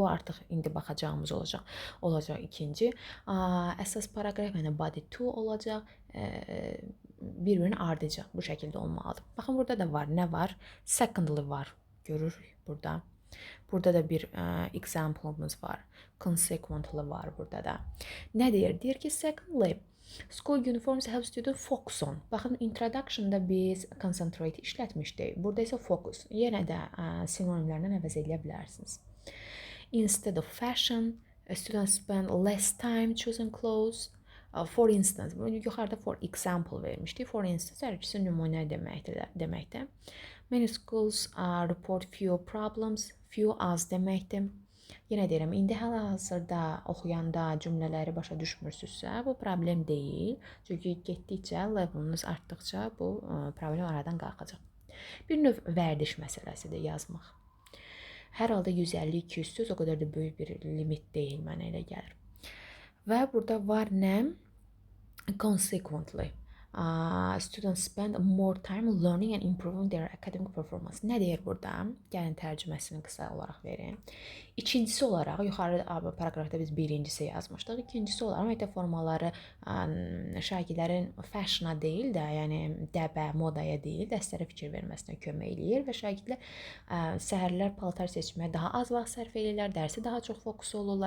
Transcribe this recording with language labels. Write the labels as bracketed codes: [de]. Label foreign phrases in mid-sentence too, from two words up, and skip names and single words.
[az] Bu artıq indi baxacağımız olacaq ikinci. Əsas paragraf yəni body 2 olacaq. Bir-birinin ardıcı bu şəkildə olmalıdır. Baxın, burada da var. Nə var? Secondly var. Görürük burada. Burada da bir example'ımız var. Consequently var burada da. Nə deyir? Deyir ki, [en] secondly, school uniforms help student focus on. [az] Baxın, introduction'da biz concentrate işlətmişdik. Burada isə focus. Yenə də sinonimlərlə əvəz edə bilərsiniz. [en] Instead of fashion, students spend less time choosing clothes. For instance, [az] yuxarıda [en] for example [az] vermişdik. [en] For instance, [az] hər ikisi nümunə deməkdir. [en] Many schools report few problems. [az] Few az deməkdir. Yenə deyirəm, indi hal-hazırda oxuyanda cümlələri başa düşmürsünüzsə, bu problem deyil. Çünki getdikcə, leveliniz artdıqca bu problem aradan qalxacaq. Bir növ vərdiş məsələsidir yazmaq. Hər halda 150-200 söz o qədər də böyük bir limit deyil, mənə elə gəlir. Və burada var nə? [en] Consequently, students spend more time learning and improving their academic performance. [az] Nə deyir burada? Gəlin tərcüməsini qısa olaraq verin. İkincisi olaraq, yuxarı paragrafda biz birincisi yazmışdıq. İkincisi olaraq məktəb formaları şagirdlərin fashiona deyil də, yəni dəbə, modaya deyil, dərslərə fikir verməsinə kömək eləyir və şagirdlər səhərlər paltar seçməyə daha az vaxt sərf edirlər, dərsi daha çox fokus olurlar.